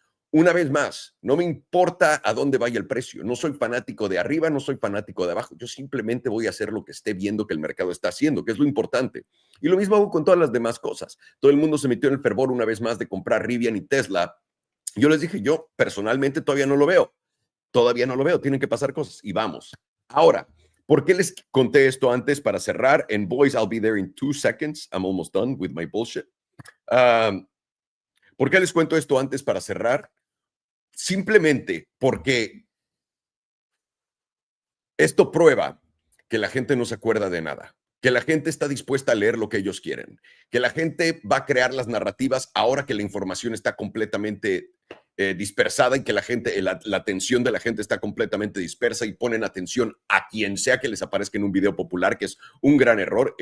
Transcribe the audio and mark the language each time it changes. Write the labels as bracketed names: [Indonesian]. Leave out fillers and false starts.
[Spanish] Una vez más, no me importa a dónde vaya el precio. No soy fanático de arriba, no soy fanático de abajo. Yo simplemente voy a hacer lo que esté viendo que el mercado está haciendo, que es lo importante. Y lo mismo hago con todas las demás cosas. Todo el mundo se metió en el fervor una vez más de comprar Rivian y Tesla. Yo les dije, yo personalmente todavía no lo veo. Todavía no lo veo. Tienen que pasar cosas y vamos. Ahora, ¿por qué les conté esto antes para cerrar? [English] And boys, I'll be there in 2 seconds. I'm almost done with my bullshit. [Spanish] ¿Por qué les cuento esto antes para cerrar? Simplemente porque esto prueba que la gente no se acuerda de nada, que la gente está dispuesta a leer lo que ellos quieren, que la gente va a crear las narrativas ahora que la información está completamente dispersada y que la atención de la gente está completamente dispersa y ponen atención a quien sea que les aparezca en un video popular, que es un gran error.